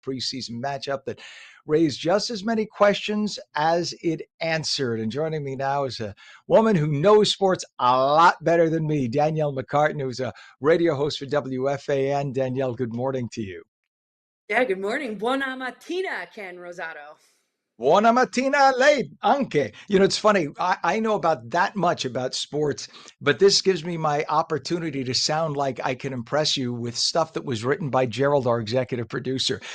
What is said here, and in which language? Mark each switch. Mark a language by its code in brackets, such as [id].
[en] A preseason matchup that raised just as many questions as it answered. And joining me now is a woman who knows sports a lot better than me, Danielle McCartan, who's a radio host for WFAN. Danielle, good morning to you. Yeah, good morning. [it] Buona mattina, [en] Ken Rosato. [it] Buona mattina lei anche. [en] You know, it's funny. I know about that much about sports, but this gives me my opportunity to sound like I can impress you with stuff that was written by Gerald, our executive producer.